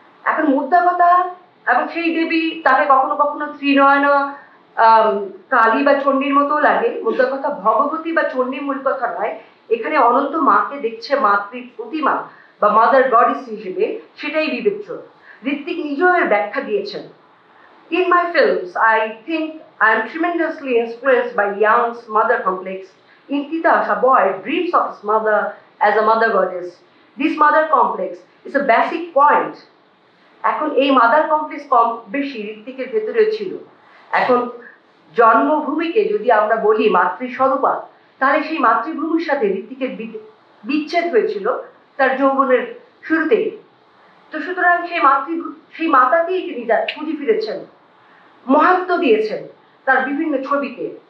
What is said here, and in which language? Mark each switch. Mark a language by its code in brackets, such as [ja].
[bn] এখন মুদ্রা কথা, এবং সেই দেবী তাকে কখনো কখনো ত্রিনয়না কালী বা চণ্ডীর মতো লাগে। মুদ্রা কথা ভগবতী বা চণ্ডীর মূল কথা নয়, এখানে অনন্ত মাকে দেখছে মাতৃ প্রতিমা বা মাদার গডেস হিসেবে, সেটাই বিবেচ্য। ঋত্বিক নিজেও এর ব্যাখ্যা দিয়েছেন। [en] In my films, I think I am tremendously influenced by Young's mother complex. In Titas, a boy dreams of his mother as a mother goddess. This mother complex is a basic point. [bn] এখন এই mother complex কম বেশি ঋত্বিকের ভেতরে ছিল। এখন জন্মভূমিকে যদি আমরা বলি মাতৃস্বরূপা, তাহলে সেই মাতৃভূমির সাথে ঋত্বিকের বিচ্ছেদ হয়েছিল তার যৌবনের শুরুতেই। তো সুতরাং সেই মাতাকেই তিনি খুঁজে ফিরেছেন, মহাত্ম দিয়েছেন তার বিভিন্ন ছবিতে।